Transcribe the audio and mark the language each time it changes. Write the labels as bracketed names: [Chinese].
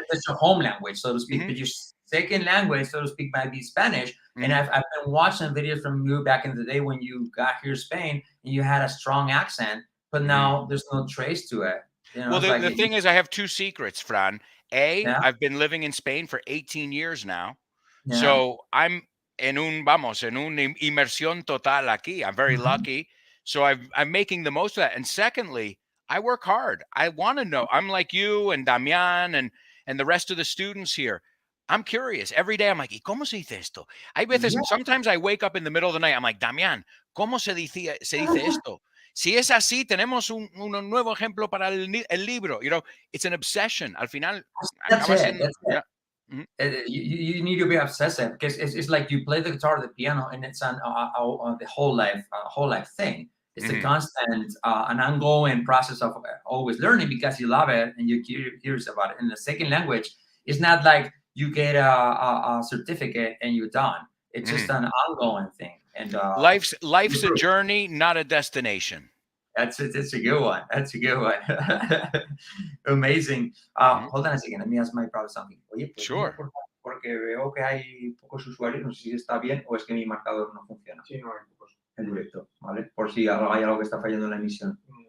[English] It's your home language, so to speak. But your second language, so to speak, might be Spanish. And I've been watching videos from you back in the day when you got here to Spain and you had a strong accent, but now there's no trace to it. You know, well, the thing is, I have 2 secrets, Fran. I've been living in Spain for 18 years now. Yeah. So I'm [Spanish] en un inmersión total aquí. [English] I'm very lucky. So I'm making the most of that. And secondly, I work hard. I want to know. I'm like you and Damián and the rest of the students here. I'm curious. Every day I'm like, [Spanish] ¿y cómo se dice esto? Hay veces, [English] sometimes I wake up in the middle of the night. I'm like, Damián, [Spanish] ¿cómo se dice esto? Si es así, tenemos un nuevo ejemplo para el libro. [English] It's an obsession. [Spanish] Al final, [English] That's [Spanish] acaba [English] it. [Spanish] siendo... [English] That's it. Yeah. Mm-hmm. You need to be obsessive because it's like you play the guitar, the piano, and it's the whole life thing. It's a constant, an ongoing process of always learning because you love it and you're curious about it. In the second language, it's not like you get a certificate and you're done. It's just an ongoing thing. And life's a journey, not a destination. That's a good one. That's a good one. Amazing. Hold on a second. Let me ask my brother something. [Spanish] Oye, pues [English] Sure. [Spanish] Porque veo que hay pocos usuarios. No sé si está bien o es que mi marcador no funciona. Sí, no hay pocos. En directo, ¿vale? Por si hay algo que está fallando en la emisión.